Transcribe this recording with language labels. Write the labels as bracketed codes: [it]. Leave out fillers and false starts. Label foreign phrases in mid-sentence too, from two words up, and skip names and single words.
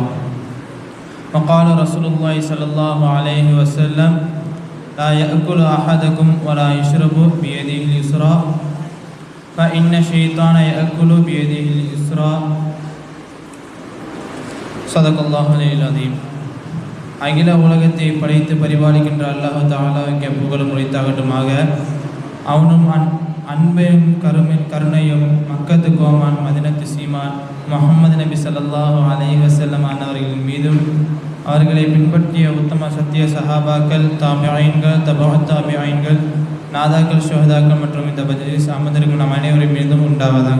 [ar] وقال رسول الله صلى الله عليه وسلم لا يأكل أحدكم ولا يشرب بيده اليسرى فإن الشيطان يأكل بيده اليسرى. صدق الله العظيم. [ta] அகில உலகத்தை படைத்து பரிபாலிக்கின்ற அல்லாஹ் தஆலாவுக்கு புகழும் உரித்தாகட்டுமாக. அவனும் அன்பையும் கருணையும் மக்கத்து கோமான் மதினத்து சீமான் முஹம்மது நபி ஸல்லல்லாஹு அலைஹி வஸல்லம் அவர்களின் மீதும் அவர்களை பின்பற்றிய உத்தம சத்திய சஹாபாக்கள், தாபிஈன்கள், தபஅத் தாபிஈன்கள், நாதாக்கள், ஷுஹதாக்கள் மற்றும் இந்த மஜ்லிஸ் அமர்ந்திருக்கும் நம் அனைவரின் மீதும் உண்டாவதாக.